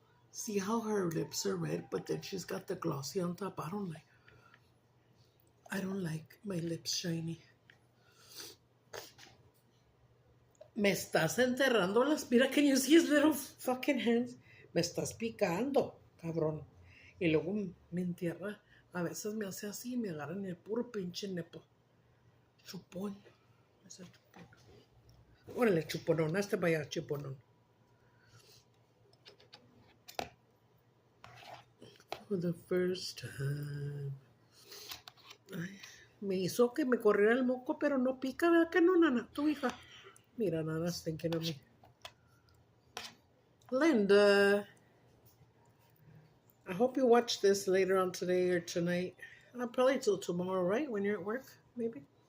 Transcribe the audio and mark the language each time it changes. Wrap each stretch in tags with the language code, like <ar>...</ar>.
<en>See how her lips are red, but then she's got the glossy on top. I don't like my lips shiny.</en> <es>Me estás enterrando las... Mira,</es> <en>can you see his little fucking hands?</en> <es>Me estás picando, cabrón. Y luego me entierra. A veces me hace así y me agarra en el puro pinche nepo. Chupón. Ese chupón. Órale, chuponón. Hazte para allá, chuponón.</es> <en>For the first time.</en> <es>Ay, me hizo que me corriera el moco, pero no pica, ¿verdad que no, Nana? Tu hija.</es> <en>Mira, Nana's thinking of me.</en> <es>Linda.</es> <en>I hope you watch this later on today or tonight. Probably till tomorrow, right? When you're at work, maybe?</en>